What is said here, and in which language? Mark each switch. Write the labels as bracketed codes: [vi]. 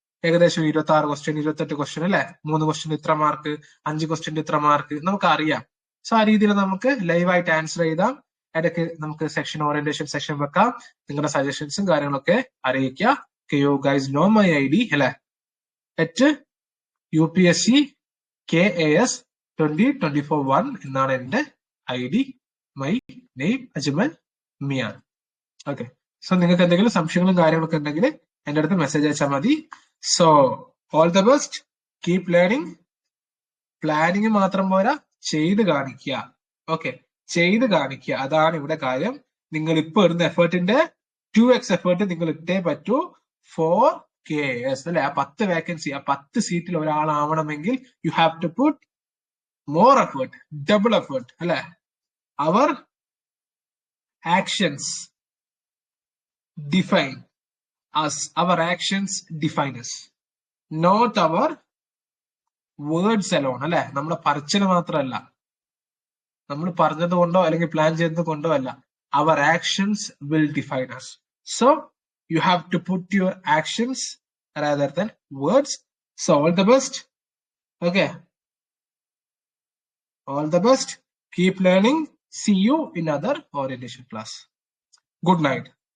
[ml] ഏകദേശം 26 question, 28 question അല്ലെ? 3 question ഇത്ര മാർക്ക്, 5 ക്വസ്റ്റ്യൻ ഇത്ര മാർക്ക്, നമുക്ക് അറിയാം. സോ ആ രീതിയിൽ നമുക്ക് ലൈവായിട്ട് ആൻസർ ചെയ്താം. ഇടയ്ക്ക് നമുക്ക് സെക്ഷൻ ഓറിയന്റേഷൻ സെഷൻ വെക്കാം. നിങ്ങളുടെ സജഷൻസും കാര്യങ്ങളൊക്കെ അറിയിക്കുക. [en] you guys know my ID [ml] അല്ലെ? @UPSC KAS 2024-1 എന്നാണ് എന്റെ ID. [en] My name Ajmal Mian. [ml] Okay, so നിങ്ങൾക്ക് എന്തെങ്കിലും സംശയങ്ങളും കാര്യങ്ങളൊക്കെ ഉണ്ടെങ്കിൽ എന്റെ അടുത്ത് മെസ്സേജ് അയച്ചാൽ മതി. [en] So all the best, keep learning. [ml] Planning മാത്രം പോരാ, ചെയ്ത് കാണിക്കുക. ഓക്കെ, ചെയ്ത് കാണിക്കുക, അതാണ് ഇവിടെ കാര്യം. നിങ്ങൾ ഇപ്പൊ ഇടുന്ന എഫേർട്ടിന്റെ 2x എഫേർട്ട് നിങ്ങൾ ഇട്ടേ പറ്റൂ ഫോർ KS അല്ലെ? ആ 10 വേക്കൻസി, ആ 10 സീറ്റിൽ ഒരാളാവണമെങ്കിൽ [en] you have to put more effort, double effort [ml] അല്ലെ? [en] Our actions define us. Our actions define us, not our words alone അല്ലെ? [ml] നമ്മുടെ പറച്ചിൽ മാത്രമല്ല, നമ്മൾ പറഞ്ഞത് കൊണ്ടോ അല്ലെങ്കിൽ പ്ലാൻ ചെയ്തത് കൊണ്ടോ അല്ല. [en] Our actions will define us. So you have to put your actions rather than words. So all the best. Okay, all the best. Keep learning. See you in other orientation class. Good night.